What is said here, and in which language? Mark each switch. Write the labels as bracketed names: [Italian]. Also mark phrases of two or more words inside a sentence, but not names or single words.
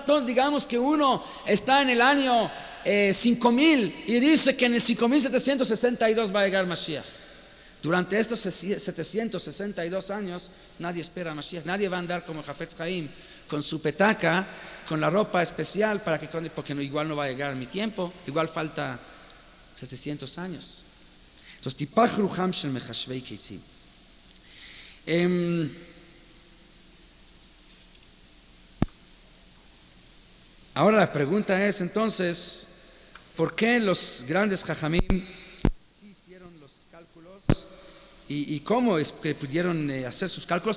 [Spanish] Digamos que uno está en el año 5000 y dice que en el 5762 va a llegar Mashiach. Durante estos 762 años nadie espera a Mashiach, nadie va a andar como Hafetz Haim con su petaca, con la ropa especial porque igual no va a llegar mi tiempo, igual falta 700 años. Entonces, [Hebrew] תיפח רוחם של מחשבי קצים. [Spanish] Ahora la pregunta es entonces, ¿por qué los grandes Jajamim sí hicieron los cálculos y cómo es que pudieron hacer sus cálculos?